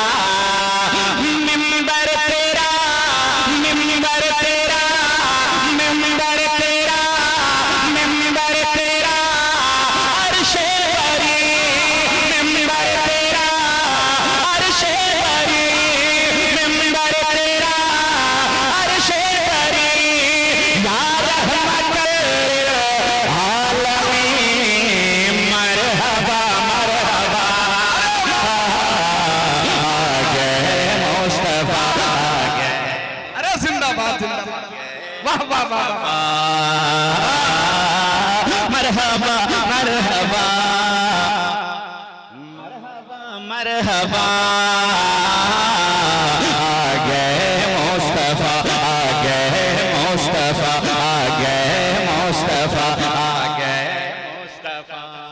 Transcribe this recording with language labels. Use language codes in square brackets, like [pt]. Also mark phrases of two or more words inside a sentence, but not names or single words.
[ur] منبر تیرا منبر تیرا منبر تیرا منبر تیرا عرش بریں منبر تیرا عرش بریں منبر تیرا عرش بریں [ar] يا رحمة [ur] عالمین مرحبا مرحبا آ گئے مصطفیٰ آ گئے. ارے زندہ باد زندہ باد واہ واہ واہ مرحبا مرحبا مرحبا مرحبا آ گئے مصطفیٰ آ گئے مصطفیٰ آ گئے مصطفیٰ آ گئے مصطفیٰ.